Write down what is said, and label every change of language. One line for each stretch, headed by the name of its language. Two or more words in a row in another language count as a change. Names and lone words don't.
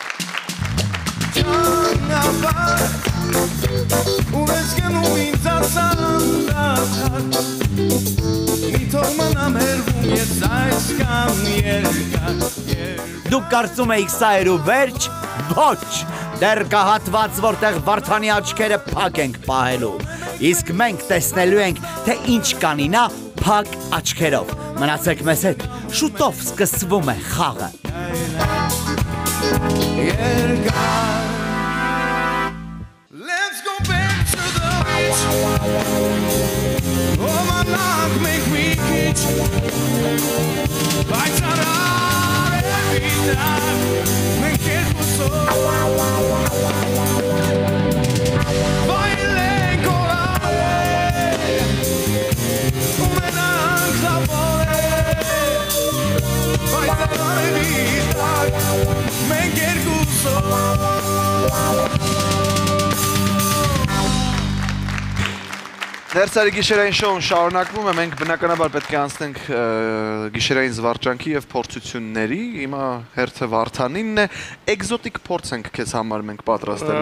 Armenian: Դուք կարծում էիք սա էր ու վերջ, ոչ, դեռ կա հատված, որտեղ Վարդանի աչքերը փակ ենք պահելու, իսկ մենք տեսնելու ենք, թե ինչ կանի նա փակ աչքերով։ Մնացեք մեզ հետ, շուտով սկսվում է խաղը։
English: Let's go back to the beach. Oh, my love, make me itch. Lights are on every time. Make it so. Baile colare.
Italian: Come danza vole.
English: Lights are on every time. Make it so.
Armenian: Ներսարի գիշերային շոուն շարունակվում է, մենք բնականաբար պետք է անցնենք գիշերային զվարճանքի եւ փորձությունների, հիմա հերթը Վարդանինն է, էկզոտիկ փորձ ենք քեզ համար մենք պատրաստելու,